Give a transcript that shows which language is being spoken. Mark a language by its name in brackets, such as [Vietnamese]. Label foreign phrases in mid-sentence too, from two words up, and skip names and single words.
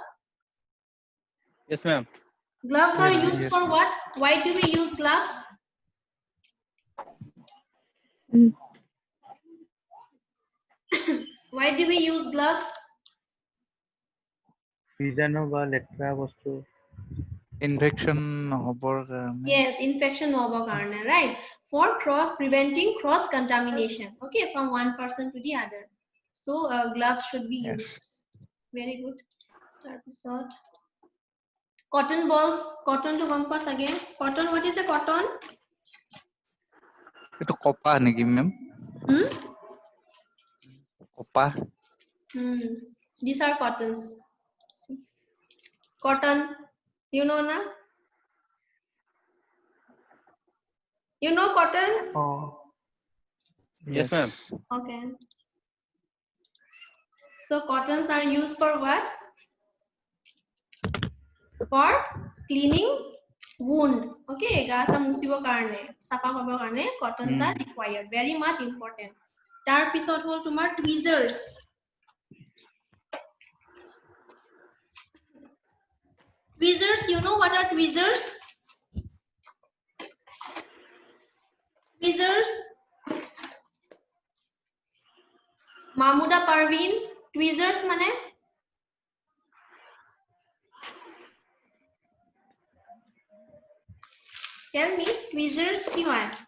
[English] yes ma'am gloves are Yes, used yes, for ma'am. what why do we use gloves why do we use gloves [Assamese] বীজাণু বা লেতেৰা বস্তু ইনফেকশন নহবৰ কাৰণে [English] yes infection [Assamese] হ'ব কাৰণে [English] right for preventing cross contamination okay from one person to the other so gloves should be Yes. used very good [Assamese] তাৰ পিছত [English] cotton balls cotton [Assamese] টো গম পোৱা [English] again cotton what is a cotton [Assamese] এইটো কপা নেকি মেম কপা [English] these are cottons cotton you know na you know cotton yes ma'am okay so cottons are used for what for cleaning wound okay [Assamese] ঘা মচিব কাৰণে চাফা কৰিব কাৰণে [English] cottons are required very much important [Assamese] তাৰ পিছত হ'ল তোমাৰ [English] tweezers you know what are tweezers Mahmuda Parveen tweezers mane tell me tweezers [Assamese] কি হয়